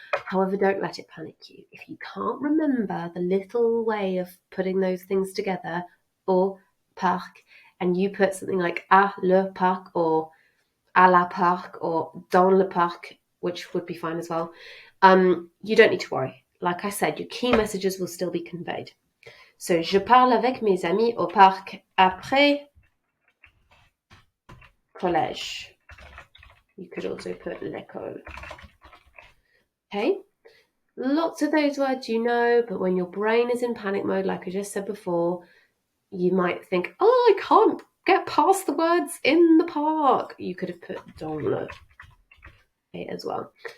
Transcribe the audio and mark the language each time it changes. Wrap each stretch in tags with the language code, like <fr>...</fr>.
<en>However, don't let it panic you. If you can't remember the little way of putting those things together, au parc, and you put something like à le parc or à la parc or dans le parc, which would be fine as well, you don't need to worry. Like I said, your key messages will still be conveyed.</en> <fr>So, je parle avec mes amis au parc après collège.</fr> <en>You could also put l'école. Okay, lots of those words you know, but when your brain is in panic mode, like I just said before, you might think, I can't get past the words in the park. You could have put dans le as well.</en>